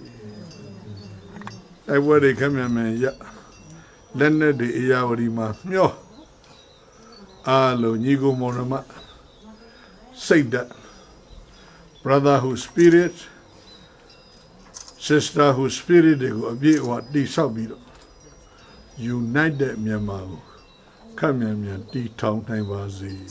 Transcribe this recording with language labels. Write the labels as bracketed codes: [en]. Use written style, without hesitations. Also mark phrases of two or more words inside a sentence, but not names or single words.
[my] တိုက်ပွဲတွေခက်မြန်မြန်ရလက်နဲ့တွေအရာဝတီမှာမျောအားလုံးညီကိုမောင်နှမစိတ်ဓာတ် [en] brotherhood spirit sisterhood spirit [my] တွေကိုအပြည့်အဝတိဆောက်ပြီးတော့ united မြန်မာကိုခက်မြန်မြန်တည်ထောင်နိုင်ပါစေ